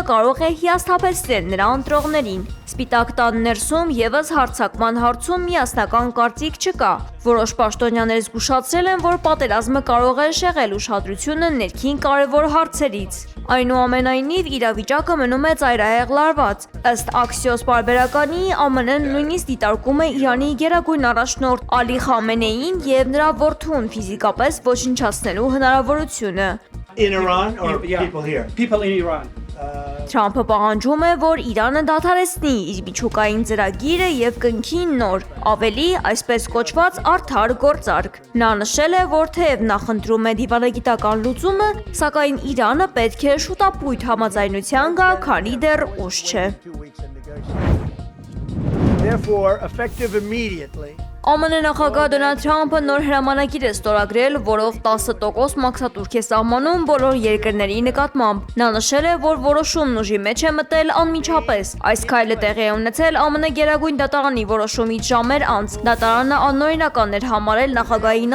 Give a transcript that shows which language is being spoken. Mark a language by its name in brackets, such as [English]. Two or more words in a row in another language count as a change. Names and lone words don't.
[Armenian] կարող է հիասթափեցնել նրա ընտրողներին։ Սպիտակ տան ներսում ևս հարձակման հարցում միասնական կարծիք չկա։ Որոշ պաշտոնյաներ զգուշացրել են, որ պատերազմը կարող է շեղել ուշադրությունը ներքին կարևոր հարցերից։ Այնուամենայնիվ, իրավիճակը մնում է ծայրահեղ լարված։ Ըստ Axios պարբերականի, ԱՄՆ-ն նույնիսկ դիտարկում է Իրանի գերագույն առաջնորդ Ալի Խամենեիին և նրա որդուն ֆիզիկապես ոչնչացնելու հնարավորությունը։ [English] In Iran or people here? People in Iran. [Armenian] Թրամփը պահանջում է, որ Իրանը դադարեցնի իր միջուկային ծրագիրը և կնքի նոր, ավելի այսպես կոչված արդար գործարք։ Նա նշել է, որ թեև նախընտրում է դիվանագիտական լուծումը, սակայն Իրանը պետք է շուտապույտ համաձայնության գա, քանի դեռ ուշ չէ։ [English] Therefore, effective immediately. [Armenian] ԱՄՆ նախագահ Դոնալդ Թրամփը նոր հրամանագիր է ստորագրել, որով 10% մաքսատուրք է սահմանում բոլոր երկրների նկատմամբ։ Նա նշել է, որ որոշումն ուժի մեջ է մտել անմիջապես։ Այս քայլը տեղի է ունեցել ԱՄՆ գերագույն դատարանի որոշումից ժամեր անց։ Դատարանը անօրինական էր համարել նախագահի